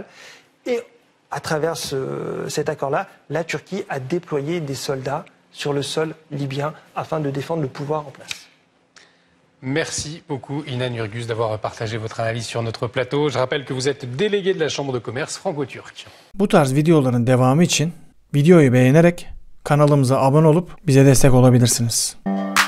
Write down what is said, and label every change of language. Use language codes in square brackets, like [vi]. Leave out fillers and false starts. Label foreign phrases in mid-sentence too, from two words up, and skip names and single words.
[fr] Et à travers cet accord-là, la Turquie a déployé des soldats sur le sol libyen afin de défendre le pouvoir en place. Merci beaucoup Inan Yurguz d'avoir partagé votre analyse sur notre plateau. Je rappelle que vous êtes délégué de la Chambre de commerce franco-turque. [tr] Bu tarz videoların devamı için videoyu beğenerek kanalımıza abone olup bize destek olabilirsiniz.